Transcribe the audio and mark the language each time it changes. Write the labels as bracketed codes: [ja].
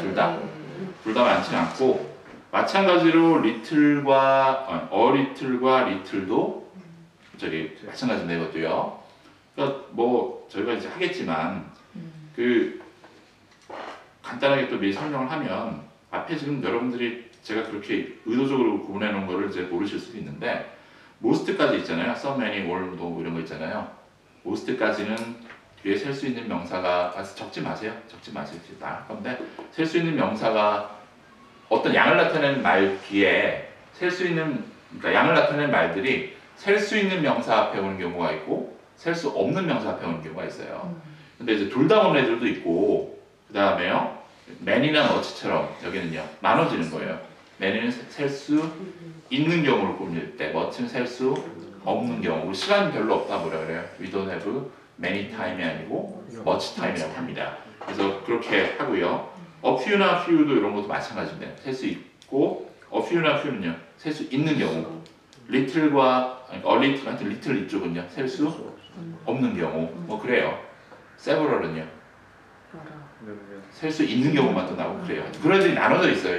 [ko] 둘 다 많지는 않고 마찬가지로 little과 little과 little도 저기 마찬가지인데 이것도요. 그러니까 뭐 저희가 이제 하겠지만 그 간단하게 또 미리 설명을 하면 앞에 지금 여러분들이 제가 그렇게 의도적으로 구분해 놓은 거를 이제 모르실 수도 있는데 most까지 있잖아요. some, many, all, no 이런 거 있잖아요. most까지는 뒤에 셀 수 있는 명사가 적지 마세요. 나할 건데 셀 수 있는 명사가 어떤 양을 나타내는 말 뒤에 셀 수 있는 그러니까 양을 나타내는 말들이 셀 수 있는 명사 앞에 오는 경우가 있고 셀 수 없는 명사 앞에 오는 경우가 있어요. 근데 이제 둘 다 온 애들도 있고 그 다음에요 man이나 much처럼 여기는요 나눠지는 거예요. man이는 셀 수 있는 경우를 꾸밀 때 much는 셀 수 없는 경우. 시간이 별로 없다 뭐라 그래요? [en] We don't have many time이 [ko] 아니고 [en] much time이라고 [ko] 합니다. 그래서 그렇게 하고요. a few나 few도 이런 것도 마찬가지입니다. 셀 수 있고 a few나 few는요 셀 수 있는 경우. little과 a little, 하여튼 little 이쪽은요 셀 수 없는 경우. 뭐 그래요. several은요 셀 수 있는 경우만 또 나오고 그래요. 그런 애들이 나눠져 있어요.